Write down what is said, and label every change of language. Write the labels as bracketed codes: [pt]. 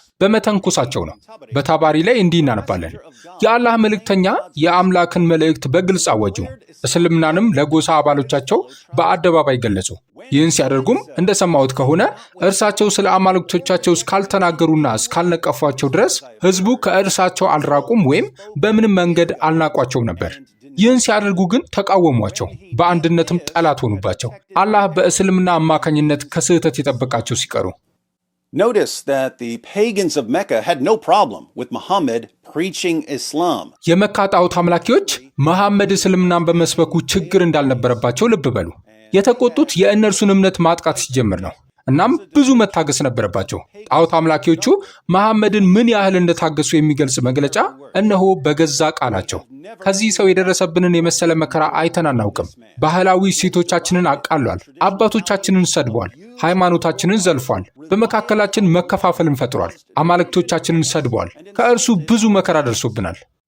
[am] በመተንኮሳቸው ነው። በታባሪ ላይ እንዲህ እናነባለን። የአላህ መልእክተኛ የአምላክን መልእክት በግልጽ አወጁ፣ እስልምናንም ለጎሳ አባሎቻቸው በአደባባይ ገለጹ። ይህን ሲያደርጉም እንደሰማሁት ከሆነ እርሳቸው ስለ አማልክቶቻቸው እስካልተናገሩና እስካልነቀፏቸው ድረስ ህዝቡ ከእርሳቸው አልራቁም ወይም በምንም መንገድ አልናቋቸውም ነበር። ይህን ሲያደርጉ ግን ተቃወሟቸው፣ በአንድነትም ጠላት ሆኑባቸው። አላህ በእስልምና አማካኝነት ከስህተት የጠበቃቸው ሲቀሩ [en] Notice that the pagans of Mecca had no problem with Muhammad preaching Islam. [am] የመካ ጣዖት አምላኪዎች መሐመድ እስልምናን በመስበኩ ችግር እንዳልነበረባቸው ልብ በሉ። የተቆጡት የእነርሱን እምነት ማጥቃት ሲጀምር ነው። እናም ብዙ መታገስ ነበረባቸው። ጣዖት አምላኪዎቹ መሐመድን ምን ያህል እንደታገሱ የሚገልጽ መግለጫ እነሆ በገዛ ቃላቸው። ከዚህ ሰው የደረሰብንን የመሰለ መከራ አይተን አናውቅም። ባህላዊ እሴቶቻችንን አቃሏል፣ አባቶቻችንን ሰድቧል፣ ሃይማኖታችንን ዘልፏል፣ በመካከላችን መከፋፈልን ፈጥሯል፣ አማልክቶቻችንን ሰድቧል። ከእርሱ ብዙ መከራ ደርሶብናል።